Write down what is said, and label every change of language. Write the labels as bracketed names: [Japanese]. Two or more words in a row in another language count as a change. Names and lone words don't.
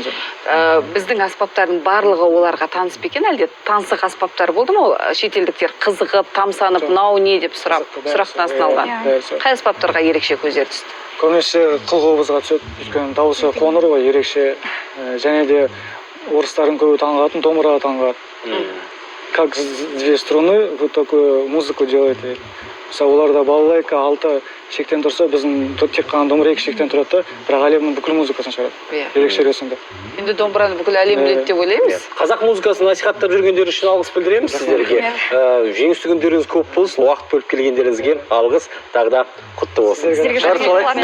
[Kazakh] Біздің аспаптардың барлығы оларға таныс па екен, әлде таңсық аспаптар болды ма? Шетелдіктер қызығып, тамсанып, мынау не деп сұрақтың астына алған. Қай аспаптарға ерекше көздер түсті? Көбінесе қыл-қобызға түседі. Өйткені дауысы қоңыр ғой, ерекше. Және де орыстардың көбі таңғалатын, домбыраға таңғалады. [Russian] Как две струны вы такую музыку делаете? [Kazakh] Мысалы, оларда балалайка 6 шектен тұрса, біздің тек қана домбыра 2 шектен тұрады да, бірақ әлемнің бүкіл музыкасын шығарады. Ерекше ресімде. Енді домбыраны бүкіл әлем біледі деп ойлаймыз. Қазақ музыкасын насихаттап жүргендер үшін алғыс білдіреміз сіздерге. Жеңісті күндеріңіз көп болсын, уақыт бөліп келгендеріңізге алғыс, тағы да құтты болсын.